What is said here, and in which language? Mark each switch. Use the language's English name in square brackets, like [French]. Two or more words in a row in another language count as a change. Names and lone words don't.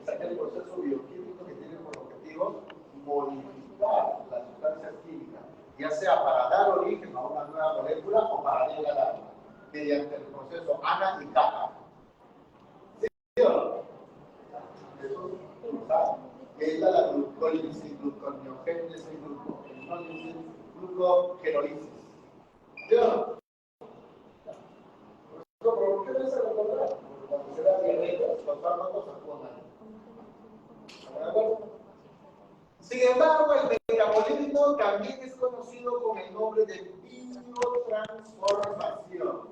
[Spanish] Es aquel proceso bioquímico que tiene por objetivo modificar las sustancias químicas, ya sea para dar origen a una nueva molécula o para degradarla, mediante el proceso ANA y CAPA. ¿Sí o no? Eso es la glucólisis, gluconeogénesis, glucogenólisis, glucogenólisis. ¿Sí o no? ¿Por qué no se recordará? Porque cuando se da diabetes, los fármacos actúan ahí. ¿Están de acuerdo? Sin embargo, el metabolismo también es conocido con el nombre de biotransformación.